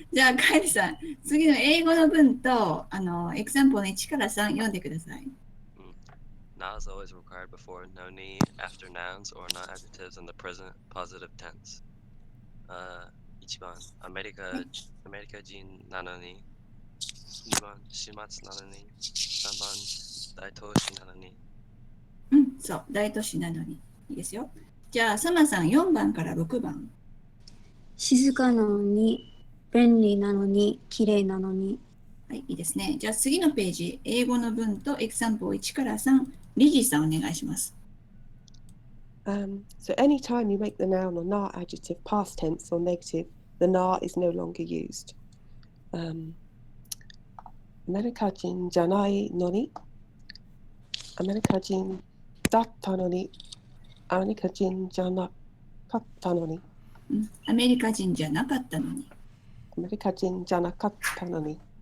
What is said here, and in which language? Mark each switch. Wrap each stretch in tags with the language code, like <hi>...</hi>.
<ja>じゃあ、カイルさん、次の英語の文と、エクサンプルの1から3読んでください。</ja> <en>Na is always required before noni, after nouns or non-adjectives in the present positive tense.</en> <ja>1番、アメリカ人なのに。 2番、始末なのに。3番、大都市なのに。そう、大都市なのに。いいですよ。じゃあ、サマさん4番から6番。静かなのに、便利なのに、綺麗なのに。はい、いいですね。じゃあ次のページ、英語の文とエクサンプル1から3、リジーさんお願いします。</ja> <en>So anytime you make the noun or na adjective past tense or negative, the na is no longer used.</en> <ja>アメリカ人じゃないのに、アメリカ人だったのに、アメリカ人じゃなかったのに。アメリカ人じゃなかったのに。アメリカ人じゃなかったのに。</ja>